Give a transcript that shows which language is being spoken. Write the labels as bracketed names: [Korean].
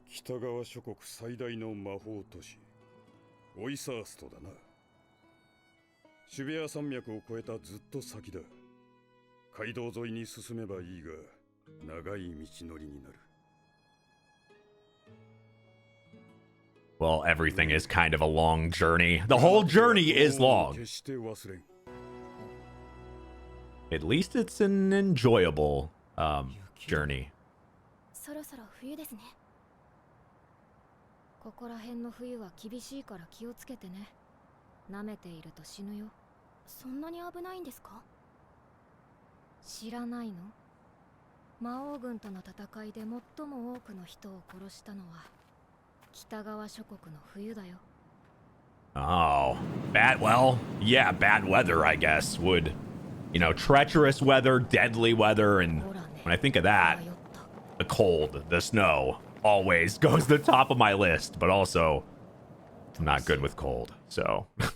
[Japanese] 北側諸国最大の魔法都市、オイサーストだな。シュベア山脈を越えたずっと先だ。街道沿いに進めばいいが、長い道のりになる。 [English] Well, everything is kind of a long journey. The whole journey is long. At least it's an enjoyable journey. [Japanese] そろそろ冬ですね。ここら辺の冬は厳しいから気をつけてね。舐めていると死ぬよ。そんなに危ないんですか？知らないの？魔王軍との戦いで最も多くの人を殺したのは北側諸国の冬だよ。 [English] Oh, well, yeah, bad weather, I guess, would, treacherous weather, deadly weather, and when I think of that, the cold, the snow, always goes to the top of my list, but also, I'm not good with cold, so.